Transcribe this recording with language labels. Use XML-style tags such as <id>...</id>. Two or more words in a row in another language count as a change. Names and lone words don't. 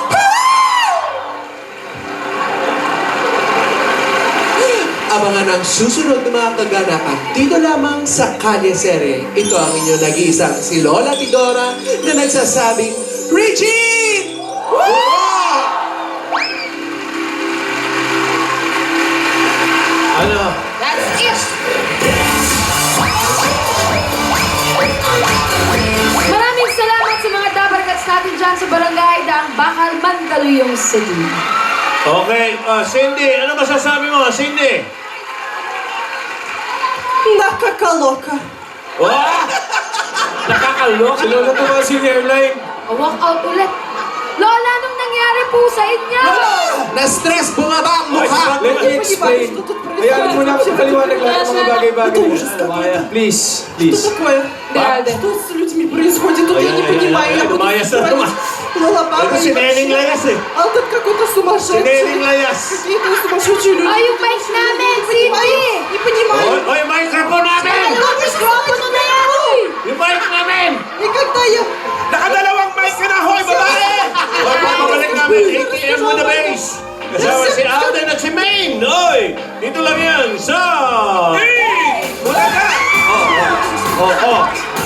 <tl>Abangan ang susunod na mga kaganapan dito lamang sa Kalye Sere. Ito ang inyong nag-iisang si Lola Tidora na nagsasabing, Regine! Ano?</tl> <en>That's it!</en> <tl>Maraming salamat sa mga dabarkats natin dyan sa barangay Daang Bakal, Mandaluyong City. Okay, Cindy, ano masasabi mo, Cindy? Nakakaloka. Oh! Nakakaloka. Si Lola po kasi yung hairline.</tl> <en>Walk out</en> <tl>ulit. Lola, anong nangyari po sa inyo? Na-stress, bumaba ang mukha.</tl> <en>Let me explain.</en> <tl>Hayaan mo na ako sa paliwanag lahat ng mga bagay-bagay.</tl> <en>Please, please.</en> <tl>Grabe.</tl> <ru>Что с людьми происходит? Тут я не понимаю. Я буду</ru> <tl>Lumayas na naman.</tl> <ru>Лола, папа,</ru> <tl>Ito si Neneng Layas eh.</tl> <ru>А тут какой-то</ru> <tl>Si</tl> <ru>сумасшедший.</ru> <tl>Neneng Layas.</tl> <ru>Какие-то сумасшедшие люди.</ru> <tl>Ay, yung mic namin, Cindy!</tl> <ru>Не понимаю.</ru> <tl>Oy, microphone namin! Dalawang mikropono na yan! Yung mic namin!</tl> <ru>Никогда я...</ru> <tl>Nakadalawang mic ka na, hoy, babae! Hoy, pabalik namin, ATM</tl> <en>with the base!</en> <tl>Kasama si Alden at si Maine! Oy! Dito lang yan sa... Wala ka! Oh,</tl>